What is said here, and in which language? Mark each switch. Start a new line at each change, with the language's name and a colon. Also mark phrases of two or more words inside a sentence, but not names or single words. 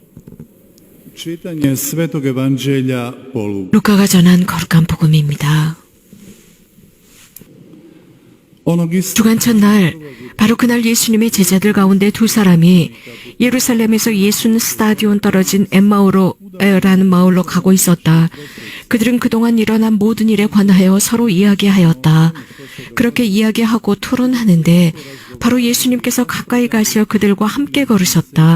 Croatian: čitanje Svetog Evanđelja po Luku.
Korean: 루카가 전한 거룩한 복음입니다.
Croatian: Onog istog
Korean: 주간 첫날, 바로 그날 예수님의 제자들 가운데 두 사람이 예루살렘에서 예순 스타디온 떨어진 엠마오로라는 마을로 가고 있었다. 그들은 그동안 일어난 모든 일에 관하여 서로 이야기하였다. 그렇게 이야기하고 토론하는데 바로 예수님께서 가까이 가시어 그들과 함께 걸으셨다.